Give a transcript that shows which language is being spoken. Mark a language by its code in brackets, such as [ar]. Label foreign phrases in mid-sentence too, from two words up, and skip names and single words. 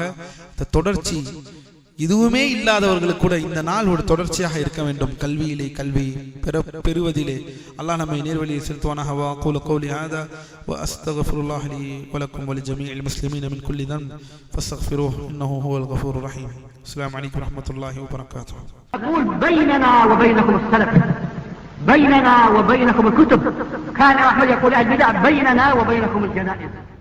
[ta] இந்த தொடர்ச்சி இதுவுமே இல்லாதவர்களுக்கு கூட இந்த நாள் ஒரு தொடர்ச்சியாக இருக்க வேண்டும். கல்வியிலே, கல்வி பெறுவதிலே அல்லாஹ் நம்மை நேர்வழியில் செலுத்துவானாக. [ar] وأقول قولي هذا وأستغفر الله لي ولكم ولجميع المسلمين من كل ذنب فاستغفروه إنه هو الغفور الرحيم. السلام عليكم ورحمة الله وبركاته. أقول بيننا وبينكم السلف، بيننا وبينكم الكتب. كان أحمد يقول البدع بيننا وبينكم الجنائز.